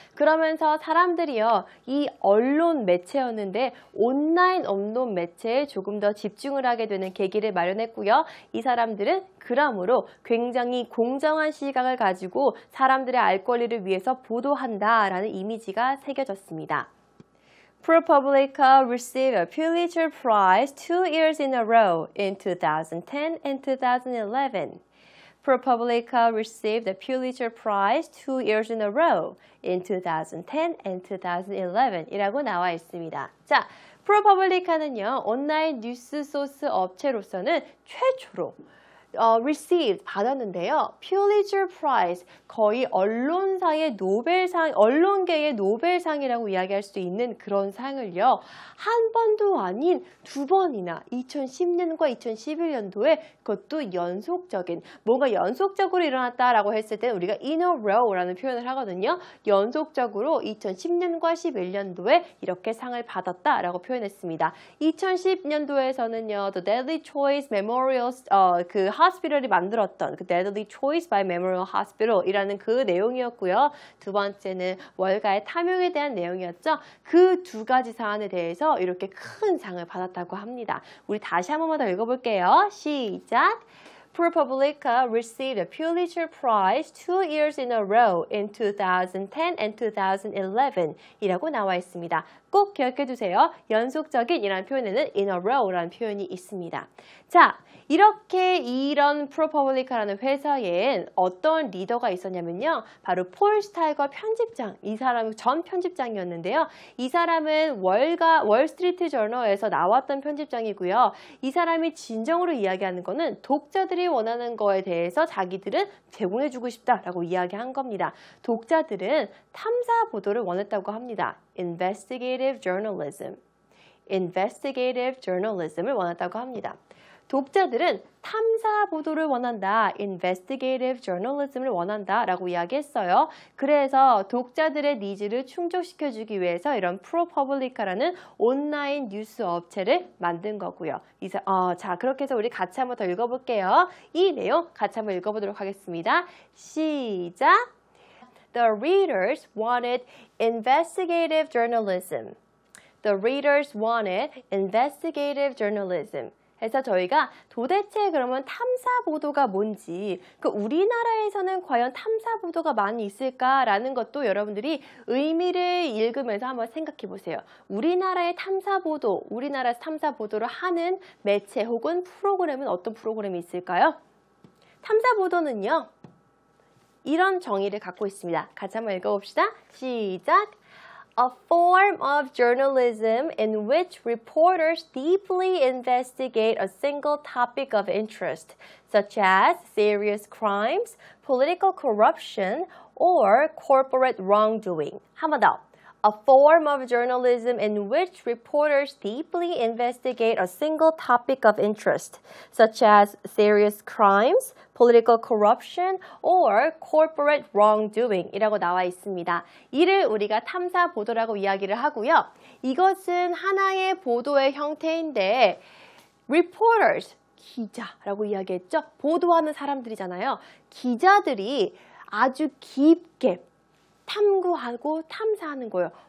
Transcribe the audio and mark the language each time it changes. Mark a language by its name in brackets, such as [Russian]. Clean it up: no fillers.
[Korean] 그러면서 사람들이요, 이 언론 매체였는데 온라인 언론 매체에 조금 더 집중을 하게 되는 계기를 마련했고요. 이 사람들은 그러므로 굉장히 공정한 시각을 가지고 사람들의 알 권리를 위해서 보도한다라는 이미지가 새겨졌습니다. [English] ProPublica received a Pulitzer Prize 2 years in a row in 2010 and 2011. ProPublica received the Pulitzer Prize 2 years in a row in 2010 and 2011 [Korean] 이라고 나와 있습니다. 자, ProPublica는요, 온라인 뉴스 소스 업체로서는 최초로 received 받았는데요. Pulitzer Prize 거의 언론사의 노벨상, 언론계의 노벨상이라고 이야기할 수 있는 그런 상을요. 한 번도 아닌 두 번이나 2010년과 2011년도에 그것도 연속적인 뭔가 연속적으로 일어났다라고 했을 때 우리가 [English] in a row [Korean] 라는 표현을 하거든요. 연속적으로 2010년과 11년도에 이렇게 상을 받았다라고 표현했습니다. 2010년도에서는요. The Deadly Choice Memorial 그 hospital이 만들었던 그 Deadly Choice by Memorial Hospital이라는 그 내용이었고요. 두 번째는 월가의 탐욕에 대한 내용이었죠. 그 두 가지 사안에 대해서 이렇게 큰 상을 받았다고 합니다. 우리 다시 한 번만 더 읽어볼게요. 시작! [English] ProPublica received a Pulitzer Prize 2 years in a row in 2010 and 2011 [Korean] 이라고 나와 있습니다. 꼭 기억해 두세요. 연속적인 이라는 표현에는 [English] in a row [Korean] 라는 표현이 있습니다. 자, 이렇게 이런 프로퍼블리카라는 회사에 어떤 리더가 있었냐면요. 바로 폴 스타이거 편집장, 이 사람은 전 편집장이었는데요. 이 사람은 월스트리트 저널에서 나왔던 편집장이고요. 이 사람이 진정으로 이야기하는 거는 독자들이 원하는 거에 대해서 자기들은 제공해주고 싶다라고 이야기한 겁니다. 독자들은 탐사 보도를 원했다고 합니다. [English] Investigative journalism. [Korean] Investigative journalism을 원했다고 합니다. 독자들은 탐사 보도를 원한다. Investigative journalism을 원한다 라고 이야기했어요. 그래서 독자들의 니즈를 충족시켜주기 위해서 이런 ProPublica라는 온라인 뉴스 업체를 만든 거고요. 자, 그렇게 해서 우리 같이 한번 더 읽어볼게요. 이 내용 같이 한번 읽어보도록 하겠습니다. 시작! [English] The readers wanted investigative journalism. The readers wanted investigative journalism. [Korean] 해서 저희가 도대체 그러면 탐사 보도가 뭔지, 그 우리나라에서는 과연 탐사 보도가 많이 있을까라는 것도 여러분들이 의미를 읽으면서 한번 생각해 보세요. 우리나라의 탐사 보도, 우리나라에서 탐사 보도를 하는 매체 혹은 프로그램은 어떤 프로그램이 있을까요? 탐사 보도는요, 이런 정의를 갖고 있습니다. 같이 한번 읽어봅시다. 시작! [English] A form of journalism in which reporters deeply investigate a single topic of interest, such as serious crimes, political corruption, or corporate wrongdoing. [Korean] 한 번 더. [English] A form of journalism in which reporters deeply investigate a single topic of interest, such as serious crimes, political corruption, or corporate wrongdoing [Korean] 이라고 나와 있습니다. 이를 우리가 탐사 보도라고 이야기를 하고요. 이것은 하나의 보도의 형태인데 reporters, 기자라고 이야기했죠. 보도하는 사람들이잖아요. 기자들이 아주 깊게 탐구하고 탐사하는 거예요.